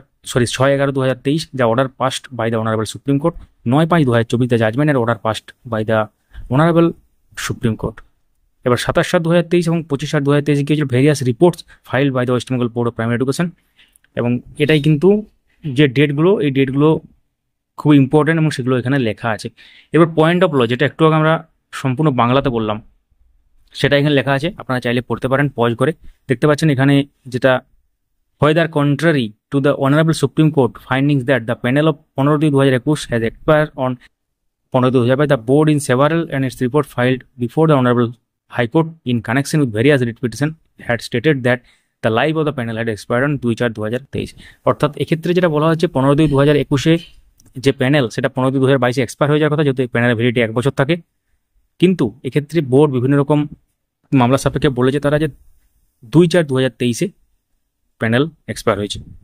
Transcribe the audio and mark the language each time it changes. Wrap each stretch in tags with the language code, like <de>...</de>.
<en>6/11/2023 the order passed by the honorable Supreme Court. 9/5/2024 the judgment and order passed by the honorable Supreme Court.</en> <bn>এবার 27/7/2023 এবং 25/7/2023 কি হয়েছিল,</bn> <en>Various reports filed by the West Bengal Board of Primary Education.</en> <bn>এবং এটাই কিন্তু যে ডেটগুলো, এই ডেটগুলো খুব ইম্পর্টেন্ট এবং সেগুলো এখানে লেখা আছে। এবার পয়েন্ট অফ ল, যেটা একটু আগে আমরা সম্পূর্ণ বাংলাতে বললাম, সেটা এখানে লেখা আছে, আপনারা চাইলে পড়তে পারেন পজ করে। দেখতে পাচ্ছেন এখানে যেটা,</bn> <en>whether contrary to the honorable Supreme Court findings that the panel of 15/2/2021 has expired on 15/2/2022, the board in several and its report filed before the honorable High Court in connection with various writ petition had stated that the life of the panel had expired on 2/4/2023।</en> <bn>অর্থাৎ এক্ষেত্রে যেটা বলা হচ্ছে 15/2/2021 যে panel, সেটা 15/2/2022 expire হয়ে যাওয়ার কথা, যেহেতু প্যানেলের ভ্যালিডিটি 1 বছর থাকে। কিন্তু এক্ষেত্রে বোর্ড বিভিন্ন রকম মামলা সাপেক্ষে বলেছে তারা যে 2/4/2023 প্যানেল এক্সপায়ার হয়েছে।</bn>